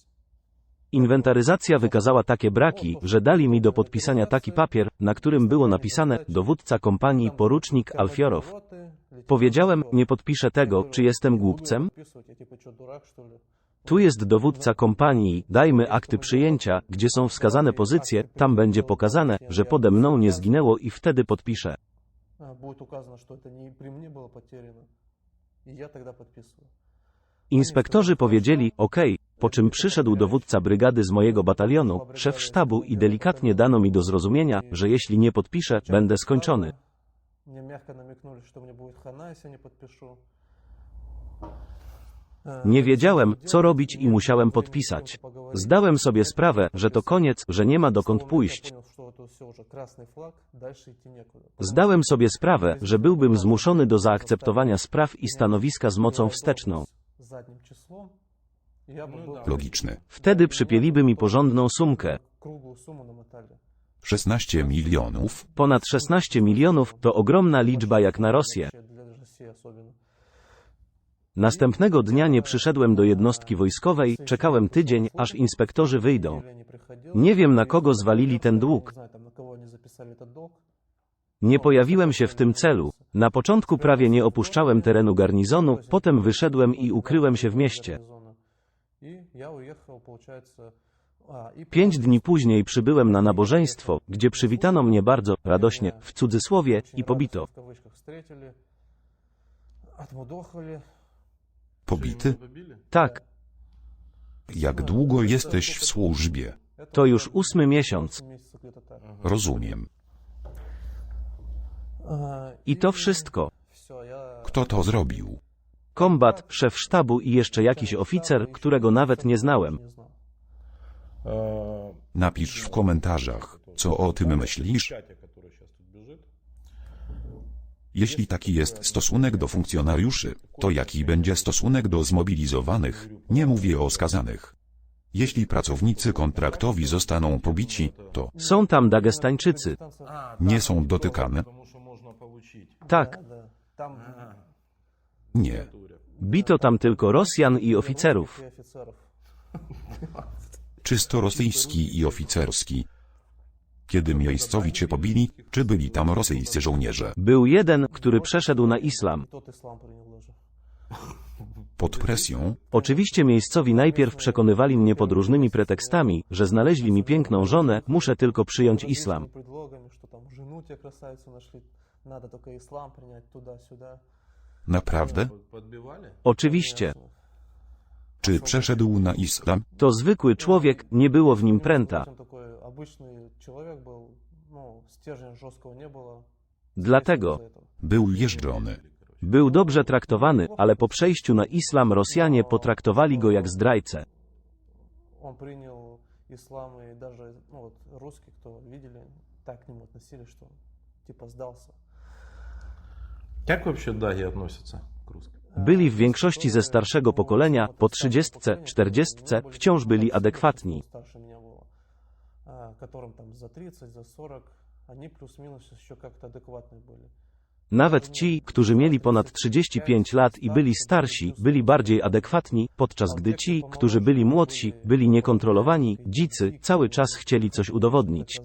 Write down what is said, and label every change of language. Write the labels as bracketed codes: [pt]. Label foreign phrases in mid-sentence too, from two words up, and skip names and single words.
[pl] Inwentaryzacja wykazała takie braki, że dali mi do podpisania taki papier, na którym było napisane dowódca kompanii porucznik Alfiorow. Powiedziałem, nie podpiszę tego, czy jestem głupcem? Tu jest dowódca kompanii, dajmy akty przyjęcia, gdzie są wskazane pozycje, tam będzie pokazane, że pode mną nie zginęło i wtedy podpiszę. [ru] Будет указано, что это не при мне было потеряно. И я тогда подписываю. [pl] Inspektorzy powiedzieli, OK, po czym przyszedł dowódca brygady z mojego batalionu, szef sztabu i delikatnie dano mi do zrozumienia, że jeśli nie podpiszę, będę skończony. [ru] Мне мягко намекнули, что мне будет хана, если не подпишу. [pl] Nie wiedziałem, co robić i musiałem podpisać. Zdałem sobie sprawę, że to koniec, że nie ma dokąd pójść. Zdałem sobie sprawę, że byłbym zmuszony do zaakceptowania spraw i stanowiska z mocą wsteczną. Logiczne. Wtedy przypieliby mi porządną sumkę. 16 milionów? Ponad 16 milionów to ogromna liczba jak na Rosję. Następnego dnia nie przyszedłem do jednostki wojskowej, czekałem tydzień, aż inspektorzy wyjdą. Nie wiem, na kogo zwalili ten dług. [ru] Не знаю, там, на кого они записали этот долг. [pl] Nie pojawiłem się w tym celu. Na początku prawie nie opuszczałem terenu garnizonu, potem wyszedłem i ukryłem się w mieście. [ru] И я уехал, получается... [pl] 5 dni później przybyłem na nabożeństwo, gdzie przywitano mnie bardzo radośnie, w cudzysłowie, i pobito. [ru] В кавычках встретили, отмудохали. [pl] Pobity? Tak, Jak długo jesteś w służbie? to już 8. miesiąc. [ru] Месяца где-то так. [pl] Rozumiem. I to wszystko. [ru] Все, я... [pl] Kto to zrobił? Kombat, szef sztabu i jeszcze jakiś oficer, którego nawet nie znałem. [ru] Не знал. [pl] Napisz w komentarzach, co o tym myślisz. Jeśli taki jest stosunek do funkcjonariuszy, to jaki będzie stosunek do zmobilizowanych? Nie mówię o skazanych. Jeśli pracownicy kontraktowi zostaną pobici, to Są tam Dagestańczycy. nie są dotykane? Tak, [ru] Да, там [pl] Nie. bito tam tylko Rosjan i oficerów. [ru] и офицеров. [pl] Czysto rosyjski i oficerski. Kiedy miejscowi cię pobili, czy byli tam rosyjscy żołnierze? Był jeden, który przeszedł na islam. [ru] Тот ислам принял даже. [pl] Pod presją? Oczywiście miejscowi najpierw przekonywali mnie pod różnymi pretekstami, że znaleźli mi piękną żonę, muszę tylko przyjąć islam. [ru] Предлогами, что там жену тебе красавицу нашли, надо только ислам принять туда-сюда. [pl] Naprawdę? Oczywiście. Czy przeszedł na islam? To zwykły człowiek, nie było w nim pręta. [ru] Он такой обычный человек был, ну, стержня жесткого не было. [pl] Dlatego [ru] Из-за этого. [pl] Był jeżdżony. był dobrze traktowany, ale po przejściu na islam Rosjanie potraktowali go jak zdrajcę. [ru] Он принял ислам, и даже, ну, вот, русские, кто видели, так к нему относились, что он, типа, сдался. Как вообще даги относятся к русским? [pl] Byli w większości ze starszego pokolenia, po 30, 40, wciąż byli adekwatni. [ru] Старше меня было, которым там за 30, за 40, они плюс-минус еще как-то адекватные были. [pl] Nawet ci, którzy mieli ponad 35 lat i byli starsi, byli bardziej adekwatni, podczas gdy ci, którzy byli młodsi, byli niekontrolowani, dzicy, cały czas chcieli coś udowodnić.